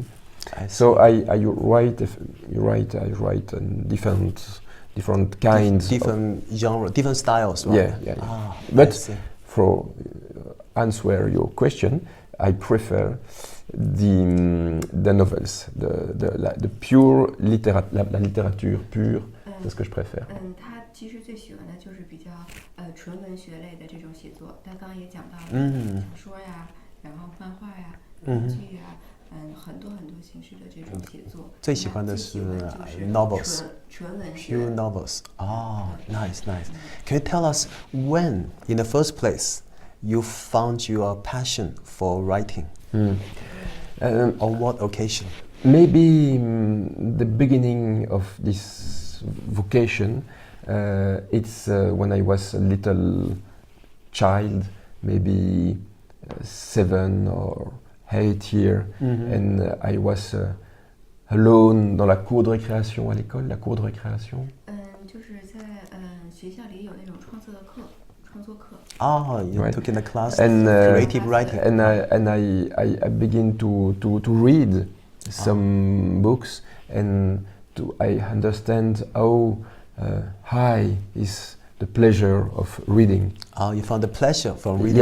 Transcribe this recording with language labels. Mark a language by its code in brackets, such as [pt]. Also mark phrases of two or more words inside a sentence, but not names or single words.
[en] So I write different kinds, different genre, different styles. Right? Yeah. Ah, but for answer your question, I prefer the novels, the pure [fr] la littérature pure. C'est ce que je préfère. [zh] 他其实最喜欢的就是比较纯文学类的这种写作。他刚刚也讲到了小说呀，然后漫画呀、剧呀，很多形式的这种写作。最喜欢的是 novels，纯文学。 [en] Pure novels. Oh, nice. Can you tell us when, in the first place, you found your passion for writing? On what occasion? Maybe the beginning of this vocation, it's when I was a little child, maybe 7 or 8 years, and I was alone [fr] dans la cour de récréation à l'école, la cour de récréation. [zh] 就是在学校里有那种创作课。 [en] Oh, you took in a class and creative writing. And I begin to read some books, and I understand how high is the pleasure of reading. Oh, you found the pleasure from reading.